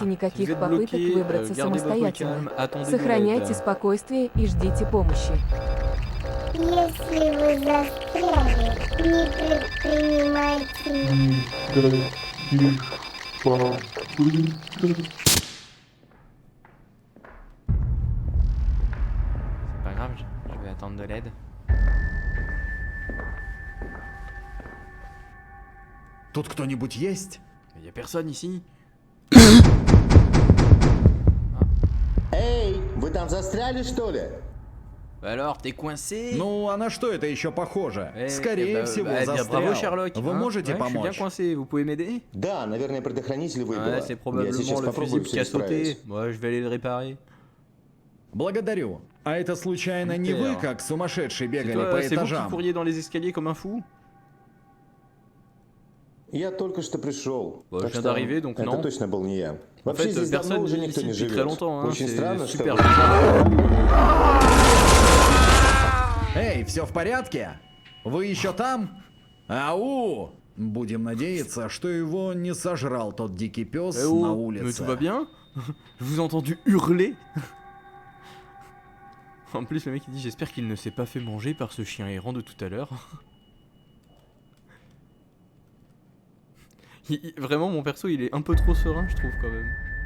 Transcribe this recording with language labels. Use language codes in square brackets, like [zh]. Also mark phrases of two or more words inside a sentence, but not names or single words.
[fr] Vous [ru] никаких [fr] êtes [ru] попыток [fr] bloqué, [ru] выбраться [fr] gardez votre [ru] самостоятельно. [fr] calme, attendez de [ru] Сохраняйте [fr] l'aide. [ru] спокойствие и ждите помощи. Если вы застряли, не предпринимайте [fr] C'est pas grave, je vais attendre de l'aide. [ru] Тут кто-нибудь есть? [fr] Il y a personne ici. [ru] Эй, вы там застряли, что ли? [fr] Bah alors, t'es coincé? [ru] Ну, а на что это еще похоже? [fr] Eh, [ru] Скорее [fr] eh bah, [ru] всего, [fr] bah, [ru] застрял. [fr] Bravo Sherlock. [ru] Вы [fr] hein. [ru] можете [fr] Ouais, je suis bien [ru] помочь? [fr] coincé, vous pouvez m'aider? [ru] Да, наверное, предохранитель выбило. [fr] Ouais, c'est [ru] Я [fr] probablement [ru] сейчас [fr] le [ru] попробую [fr] fusible [ru] все [fr] qui a sauté. [ru] исправить. [fr] Moi, je vais aller le réparer. [ru] Благодарю. А это случайно не вы, [fr] Супер. [ru] как сумасшедший, [fr] C'est [ru] бегали [fr] toi, [ru] по [fr] c'est vous qui [ru] этажам? [fr] couriez dans les escaliers comme un fou? [ru] Я только что пришел. [fr] Bah, je [ru] Так [fr] viens [ru] что [fr] d'arriver, donc [ru] это [fr] non. [ru] точно был не я. [fr] En [ru] Вообще [fr] fait, [ru] здесь давно [fr] personne [ru] уже [fr] vit [ru] никто [fr] ici [ru] не [fr] depuis [ru] живет. [fr] très longtemps, hein. [ru] Очень [fr] C'est [ru] странно, [fr] super [ru] что... [fr] bizarre. [ru] Эй, все в порядке? Вы еще там? Ау! Будем надеяться, что его не сожрал тот дикий пес [fr] Eh [ru] на [fr] oh, mais [ru] улице. [fr] tout va bien? Je vous ai entendu hurler. En plus, le mec il dit j'espère qu'il ne s'est pas fait manger par ce chien errant de tout à l'heure. Vraiment, mon perso il est un peu trop serein, je trouve quand même.